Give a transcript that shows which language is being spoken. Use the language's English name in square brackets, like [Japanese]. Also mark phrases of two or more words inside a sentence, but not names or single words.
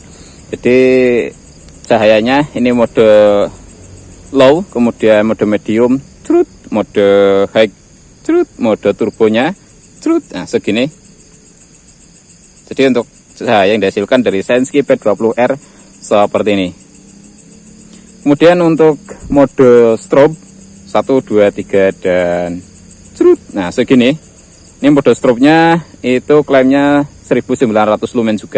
[Indonesian] Jadi cahayanya ini mode low, kemudian mode medium, mode high, cerut, mode turbonya, cerut, nah segini. Jadi untuk cahaya yang dihasilkan dari Sensky P20R seperti ini. Kemudian untuk mode strobe 1, 2, 3 dan cerut, nah segini. Ini mode strobe-nya itu klaimnya 1900 lumen juga.